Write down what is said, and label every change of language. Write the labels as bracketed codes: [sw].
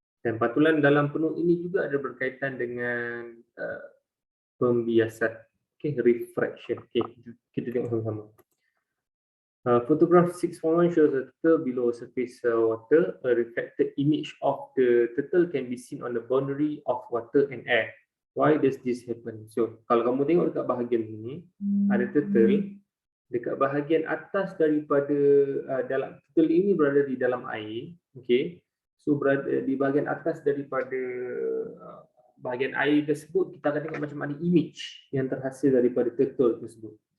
[ms] Dan pantulan dalam penuh ini juga ada berkaitan dengan pembiasan. Okay, refraction. Okay, kita tengok sama-sama. [en] Photograph 6.1 shows a turtle below surface water. A reflected image of the turtle can be seen on the boundary of water and air. Why does this happen? [ms] So, kalau kamu tengok dekat bahagian sini, ada turtle. Dekat bahagian atas daripada dalam turtle ini berada di dalam air. Okay. So, berada di bahagian atas daripada bahagian air tersebut, kita akan tengok macam ada image yang terhasil daripada turtle tersebut.